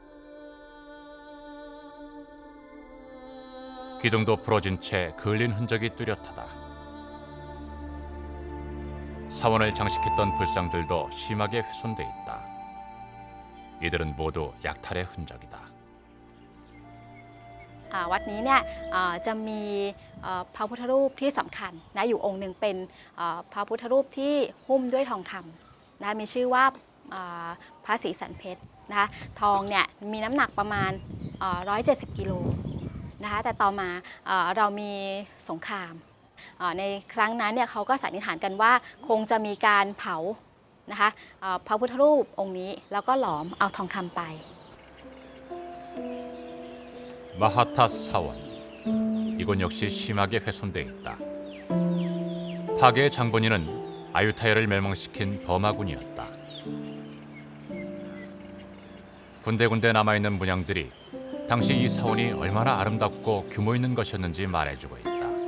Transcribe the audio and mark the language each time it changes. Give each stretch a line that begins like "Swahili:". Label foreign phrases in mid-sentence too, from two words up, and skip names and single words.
Korean: 기둥도 부러진 채 그을린 흔적이 뚜렷하다. 사원을 장식했던 불상들도 심하게 훼손돼 있다. 이들은 모두 약탈의 흔적이다.
Thai: วัดนี้เนี่ยจะมีพระพุทธรูปที่สำคัญนะอยู่องค์หนึ่งเป็นพระพุทธรูปที่หุ้มด้วยทองคำนะมีชื่อว่าพระศรีสันเพชรนะคะทองเนี่ยมีน้ำหนักประมาณ170 กิโลนะคะแต่ต่อมาเรามีสงครามในครั้งนั้นเนี่ยเขาก็สันนิษฐานกันว่าคงจะมีการเผานะคะพระพุทธรูปองค์นี้แล้วก็หลอมเอาทองคำไป
Korean: 마하타 사원. 이곳 역시 심하게 훼손돼 있다. 파괴의 장본인은 아유타야를 멸망시킨 버마군이었다. 군데군데 남아있는 문양들이 당시 이 사원이 얼마나 아름답고 규모 있는 것이었는지 말해주고 있다.